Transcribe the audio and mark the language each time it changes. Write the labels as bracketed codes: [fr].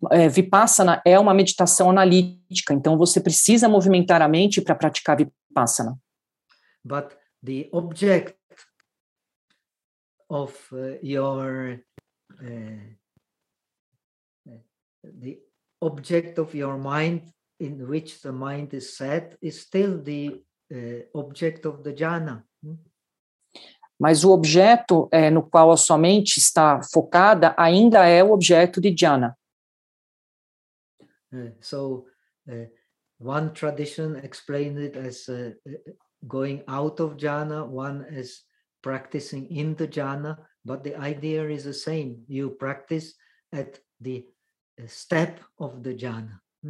[pt] Vipassana é uma meditação analítica, então você precisa movimentar a mente para praticar vipassana. [en] But the object of your mind, in which the mind is set, is still the object of the jhana. [pt] Mas o objeto no qual a sua mente está focada ainda é o objeto de jhana. [en] So, one tradition explained it as going out of jhana, one as practicing in the jhana, but the idea is the same. You practice at the step of the jhana.